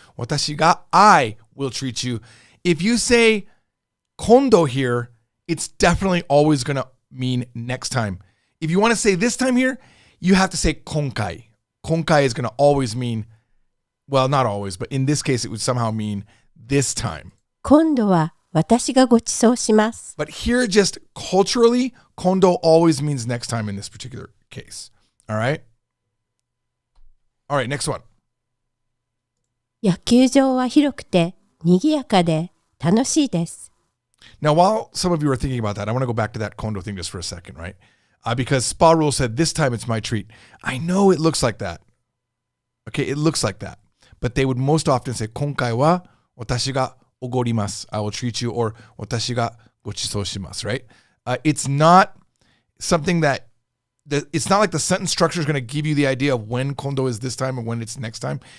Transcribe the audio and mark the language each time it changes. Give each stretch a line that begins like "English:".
English: Watashi ga, I will treat you. If you say kondo here, it's definitely always going to mean next time. If you want to say this time here, you have to say konkai. Konkai is going to always mean, well, not always, but in this case, it would somehow mean this time.
Japanese: 今度は私がご馳走します。
English: But here, just culturally, kondo always means next time in this particular case. All right? All right, next one.
Japanese: 野球場は広くて賑やかで楽しいです。
English: Now, while some of you are thinking about that, I want to go back to that kondo thing just for a second, right? Because Spa Rule said, this time it's my treat. I know it looks like that. Okay, it looks like that. But they would most often say,
Japanese: 今回は私がおごります.
English: I will treat you, or
Japanese: 私がご馳走します,
English: right? It's not something that, it's not like the sentence structure is going to give you the idea of when kondo is this time and when it's next time.